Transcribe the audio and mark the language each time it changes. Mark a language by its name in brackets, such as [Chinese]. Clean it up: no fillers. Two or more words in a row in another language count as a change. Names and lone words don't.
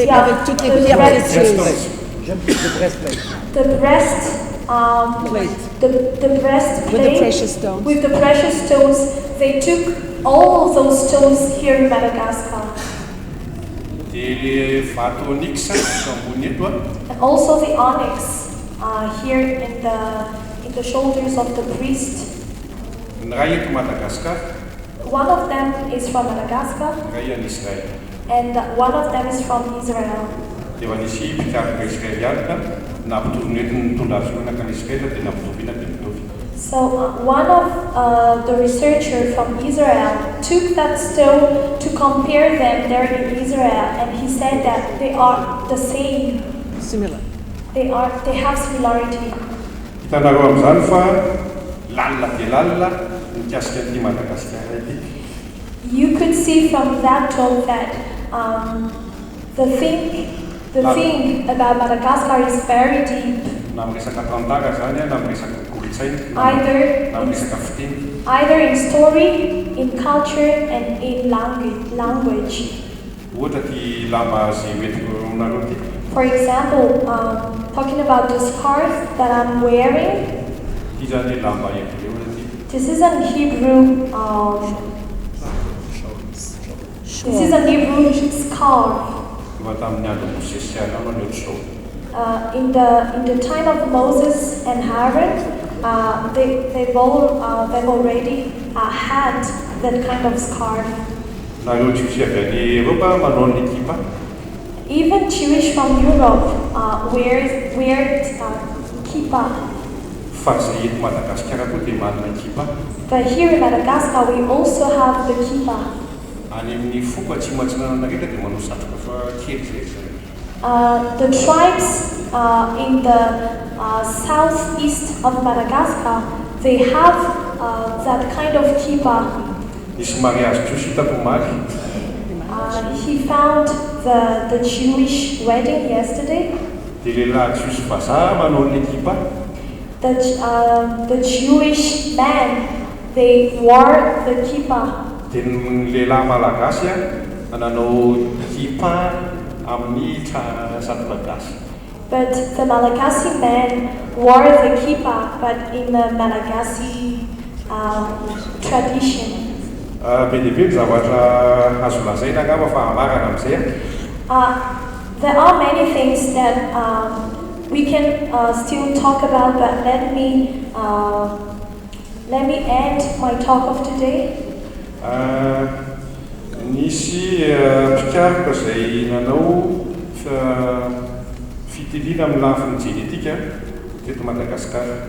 [English] Yeah, [French] avec toutes les [English] the [French] pierres [English] breast- [French] précieuses. [English] The breastplate. The breast, Plate. the breastplate With the precious stones. with the precious stones. They took all of those stones here in Madagascar, [Malagasy] dia le vato onyx eto ambony eto a [English] and also the onyx here in the shoulders of the priest. [Malagasy] ny ray eto Madagasikara, [English] One of them is from Madagascar, [Malagasy] ny ray any Israel. [English] and one of them is from Israel. [Malagasy] Dia nisy mpikaroka israelianina nampitovy entiny mitondra azonana ka ny Israel dia nampitovina dia mitovy. [English] So one of the researchers from Israel took that stone to compare them there in Israel, and he said that they are the same. Similar. They have similarity. [Malagasy] Hitanareo amin'izany fa lalina dia lalina mikasika an'ity Madagasikara ity. [English] You could see from that talk that the thing about Madagascar is very deep. [Malagasy] Na amin'ny resaka tantara zany a, na amin'ny resaka kolotsaina, na amin'ny resaka fiteny. [English] Either in story, in culture, and in language. [Malagasy] Ohatra ty lamba zay metiko aminareo ty. [English] For example, talking about the scarf that I'm wearing, [Malagasy] Ty zany lamba hebreo ty. [English] this is an Hebrew. This is a Hebrew scarf. [Malagasy] Efa tamin'ny andro Mosesy anao ny ohatr'izao. [English] In the time of Moses and Aaron, they've already had that kind of scarf. [Malagasy] Nareo Jiosy avy any Eropa manao ny ekipa. [English] Even Jewish from Europe wear kippah. [Malagasy] Fa zay eto Madagasikara koa dia manana ekipa. [English] But here in Madagascar, we also have the kippah. [Malagasy] Any amin'ny foko atsimo atsinanana rehetra dia manao satroka fa kely zay. [English] The tribes in the southeast of Madagascar, they have that kind of kippah. [Malagasy] Nisy mariage Jiosy hitako maky. [English] He found the Jewish wedding yesterday. [Malagasy] Dia lehilahy Jiosy vazaha manao ny ekipa. [English] The Jewish men, they wore the kippah. [Malagasy] Dia ny lehilahy malagasy a nanao ekipa amin'ny satroka gasy. [English] But the Malagasy men wore the kippah, but in the Malagasy tradition. [Malagasy] Be dia be ny zavatra azo lazaina angamba fa hamarana amin'izay a. [English] There are many things that we can still talk about, but let me end my talk of today. [Malagasy] Nisy mpikaroka zay nanao fitiliana amin'ny lafiny genetika teto Madagasikara.